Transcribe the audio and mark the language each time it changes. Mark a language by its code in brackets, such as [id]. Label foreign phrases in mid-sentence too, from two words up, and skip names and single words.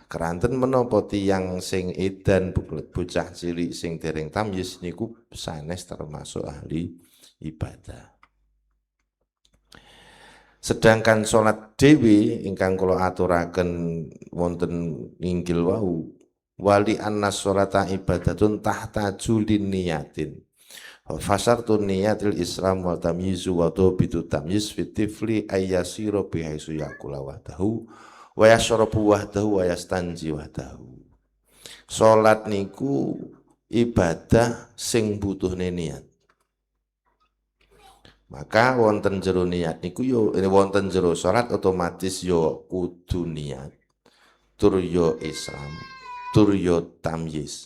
[jv] Keranten menapa tiyang sing edan bocah cilik sing dereng tamyiz niku sanes termasuk ahli ibadah. Sedangkan salat dhewe ingkang kula aturaken wonten inggil wau [ar] ولأن الصلاة عبادة تحتاج إلى نية فشروط النية الإسلام والتمييز وضابط التمييز في الطفل أن يصير بحيث يأكل وحده ويشرب وحده ويستنجي وحده. [jv] Salat niku ibadah sing butuhne niat. Maka wonten jero niat niku yo wonten jero salat otomatis yo kudu niat. Tur yo Islam, tur yo tamyiz.